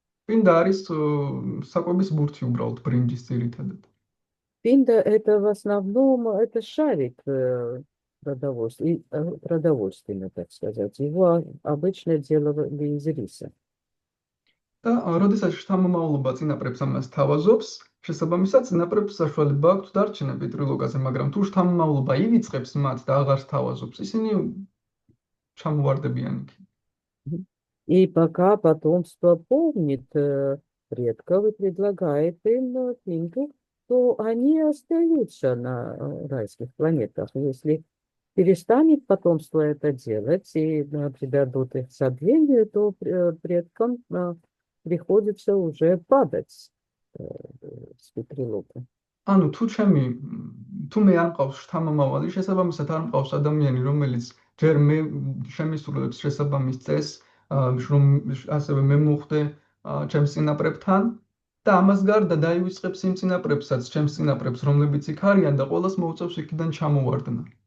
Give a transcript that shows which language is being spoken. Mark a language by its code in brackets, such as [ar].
[ka] პინდა არის საკვების ბურთი უბრალოდ ბრინჯის ძირითადად. [ru] Пинда это в основном это шарик продовольственный, так сказать. Его обычно делали из риса. [ka] და როდესაც შთამომავლობა წინაპრებს ამას თავაზობს, შესაბამისად წინაპრებს საშუალება აქვთ დარჩენა პეტრილოკაზე, მაგრამ თუ შთამომავლობა ივიწყებს მათ და აღარ თავაზობს, ისინი ჩამოვარდებიან იქ. [ru] И пока потомство помнит предков и предлагает им пинду, то они остаются на райских планетах. Если перестанет потомство это делать и предадут их забвению, то предкам приходится уже падать с Петрилока. [ka] ანუ თუ მე არ მყავს შთამომავალი, შესაბამისად არ მყავს ადამიანი, რომელიც ჯერ მე შემისრულებს შესაბამის წესს, რომ ასევე მე მოხვდე ჩემს წინაპრებთან და ამას გარდა დაივიწყებს იმ წინაპრებსაც, ჩემს წინაპრებს, რომლებიც იქ არიან და ყველას მოუწევს იქიდან ჩამოვარდნა.